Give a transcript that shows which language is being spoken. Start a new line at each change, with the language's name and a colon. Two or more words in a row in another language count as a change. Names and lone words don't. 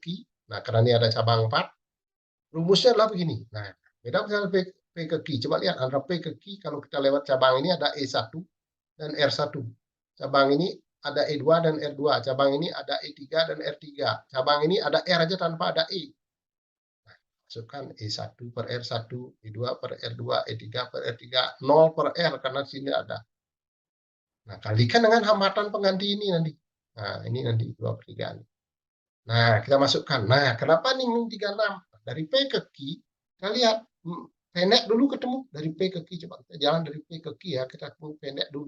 Indonesian: Nah, karena ini ada cabang 4, rumusnya adalah begini. Nah, beda potensial P ke Q. Coba lihat antara P ke Q, kalau kita lewat cabang ini ada E1 dan R1. Cabang ini ada E2 dan R2. Cabang ini ada E3 dan R3. Cabang ini ada R aja tanpa ada E. Masukkan E1 per R1, E2 per R2, E3 per R3, 0 per R karena di sini ada. Nah, kalikan dengan hambatan pengganti ini nanti. Nah, ini nanti 2/3. Nah, kita masukkan. Nah, kenapa nih min 36? Dari P ke Q, kita lihat. Pendek dulu ketemu. Dari P ke Q. Coba kita jalan dari P ke Q ya. Kita ketemu pendek dulu.